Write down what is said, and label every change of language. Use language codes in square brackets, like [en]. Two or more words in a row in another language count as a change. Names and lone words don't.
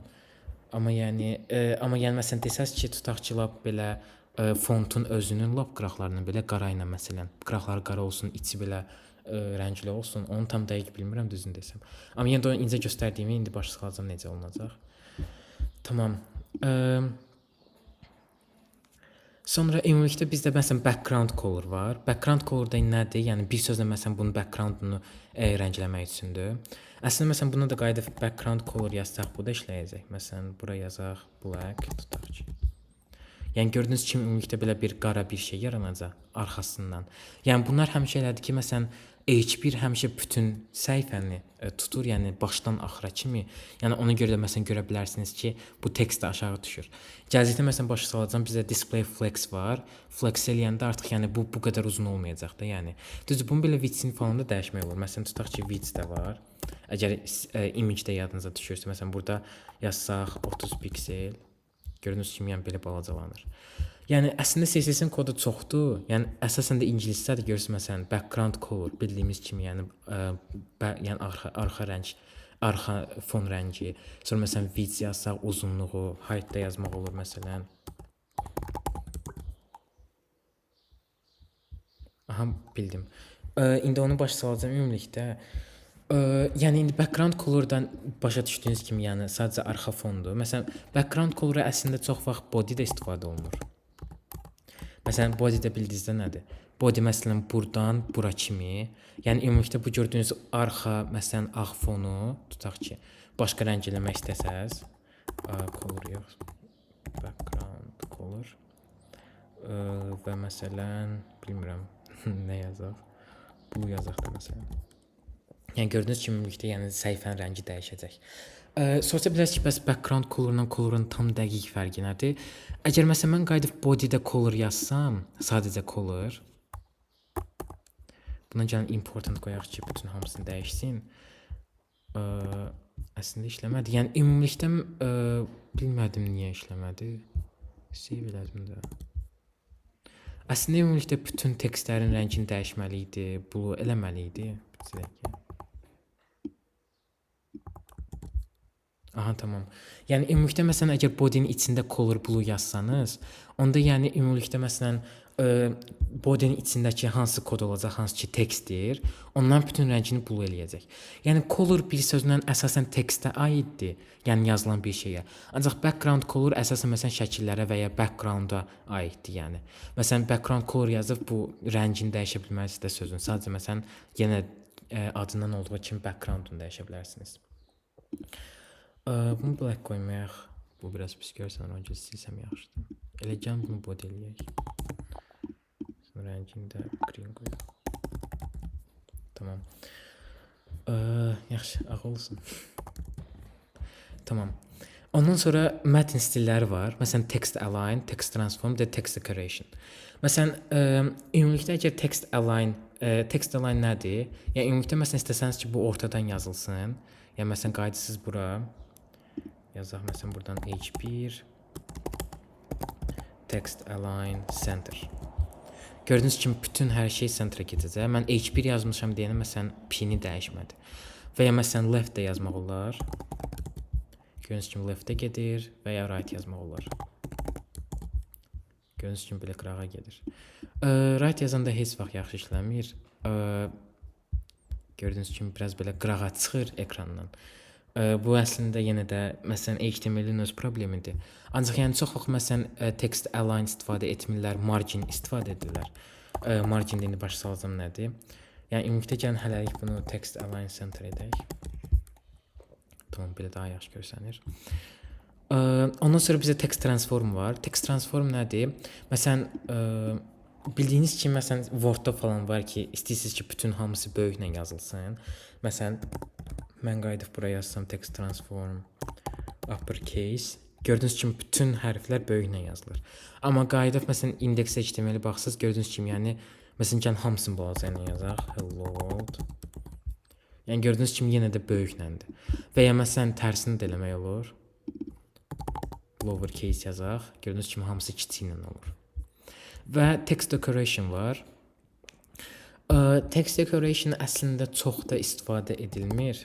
[az] Amma yəni məsələn desəz ki, tutaq ki, lap belə fontun özünün lap qıraqlarını belə qara ilə məsələn, qıraqları qara olsun, içi belə rəngli olsun. Onu tam dəqiq bilmirəm düzün desəm. Amma yenə də onu incə göstərdiyimi indi başa salacağam necə olacaq. Tamam. Sonra ümumilikdə bizdə məsələn [en] background color [az] var. [en] Background color [az] da nədir? Yəni bir sözlə məsələn bunun backgroundunu rəngləmək üçündür. Əslində məsələn buna da qayıdıb [en] background color [az] yazsaq bu da işləyəcək. Məsələn bura yazaq black tutaq ki. Yəni gördüyünüz kimi ümumilikdə belə bir qara bir şey yaranacaq arxasından. Yəni bunlar həmişə elədir ki, məsələn H1 həmişə bütün səhifəni tutur, yəni başdan axıra kimi. Yəni ona görə də məsələn görə bilərsiniz ki, bu tekst də aşağı düşür. Gələcəkdə məsələn başa salacağam, bizdə [en] display flex [az] var. Flex eləyəndə artıq yəni bu qədər uzun olmayacaq da, yəni. Düzdür, bunu belə width-ini falan da dəyişmək olur. Məsələn tutaq ki, width də var. Əgər image-də yadınıza düşürsə, məsələn burada yazsaq 30 piksel, gördüyünüz kimi yəni belə balacalanır. Yəni əslində CSS-in kodu çoxdur. Yəni əsasən də ingiliscədir. Görürsüz məsələn [en] background color [az] bildiyimiz kimi, yəni yəni arxa rəng, arxa fon rəngi. Sonra məsələn width yazsaq uzunluğu, height da yazmaq olur məsələn. Aha, bildim. İndi onu başa salacağam ümumilikdə. Yəni indi [en] background color- [az] dan başa düşdüyünüz kimi, yəni sadəcə arxa fondur. Məsələn, [en] background color [az] əslində çox vaxt body-də istifadə olunur. Məsələn, body-də bildiyinizdə nədir? Body məsələn buradan bura kimi. Yəni ümumilikdə bu gördüyünüz arxa məsələn ağ fonu tutaq ki, başqa rəng eləmək istəsəz, color yox, [en] background color [az] və məsələn bilmirəm nə yazaq. Bu yazaq da məsələn. Yəni gördüyünüz kimi ümumilikdə yəni səhifənin rəngi dəyişəcək. Soruşa bilərsiniz ki, bəs [en] background color- [az] la color-un tam dəqiq fərqi nədir? Əgər məsələn mən qayıdıb body-də color yazsam, sadəcə color. Buna gəlin important qoyaq ki, bütün hamısını dəyişsin. Əslində işləmədi. Yəni ümumilikdə bilmədim niyə işləmədi. Save elədim də. Əslində ümumilikdə bütün tekstlərin rəngini dəyişməli idi, blue eləməli idi. Aha, tamam. Yəni ümumilikdə məsələn əgər body-nin içində [en] color blue [az] yazsanız, onda yəni ümumilikdə məsələn body-nin içindəki hansı kod olacaq, hansı ki tekstdir, onların bütün rəngini blue eləyəcək. Yəni color bir sözlə əsasən tekstə aiddir, yəni yazılan bir şeyə. Ancaq [en] background color [az] əsasən məsələn şəkillərə və ya background-a aiddir, yəni. Məsələn [en] background color [az] yazıb bu rəngini dəyişə bilməzsiniz də sözün. Sadəcə məsələn yenə adından olduğu kimi background-unu dəyişə bilərsiniz. Bunu black qoymayaq. Bu biraz pis görsən, önce silsəm yaxşıdır. Elə gəlin bunu body eləyək. Sonra rəngini də green qoyaq. Tamam. Yaxşı, ağ olsun. Tamam. Ondan sonra mətn stilləri var. [en] Məsələn text align, text transform, text decoration. [az] Məsələn ümumilikdə əgər [en] text align [az] nədir? Yəni ümumilikdə məsələn istəsəniz ki, bu ortadan yazılsın. Yəni məsələn qayıdırsınız bura. Yazaq məsələn buradan H1 [en] text align center. [az] Gördüyünüz kimi bütün hər şey centerə gedəcək. Mən H1 yazmışam deyənə məsələn p-ni dəyişmədi. Və ya məsələn left də yazmaq olar. Gördüyünüz kimi left-də gedir və ya right yazmaq olar. Gördüyünüz kimi belə qırağa gedir. Right yazanda heç vaxt yaxşı işləmir. Gördüyünüz kimi biraz belə qırağa çıxır ekrandan. Bu əslində yenə də məsələn HTML-in öz problemidir. Ancaq yəni çox vaxt məsələn [en] text align [az] istifadə etmirlər, margin istifadə edirlər. Margin indi başa salacağam nədir? Yəni ümumilikdə gəlin hələlik bunu [en] text align center [az] edək. Tamam, belə daha yaxşı görsənir. Ondan sonra bizə [en] text transform [az] var. [en] Text transform nədir? [az] Məsələn bildiyiniz kimi məsələn Word-da falan var ki, istəyirsiniz ki, bütün hamısı böyüklə yazılsın. Məsələn mən qayıdıb buraya yazsam [en] text transform uppercase. [az] Gördüyünüz kimi bütün hərflər böyüklə yazılır. Amma qayıdıb məsələn index HTML-ə baxsınız, gördüyünüz kimi yəni məsələn gəlin hamısını balaca ilə yazaq. [en] Hello world. [az] Yəni gördüyünüz kimi yenə də böyükləndir. Və ya məsələn tərsini də eləmək olur. Lowercase yazaq. Gördüyünüz kimi hamısı kiçik ilə olur. Və [en] text decoration [az] var. [en] Text decoration [az] əslində çox da istifadə edilmir.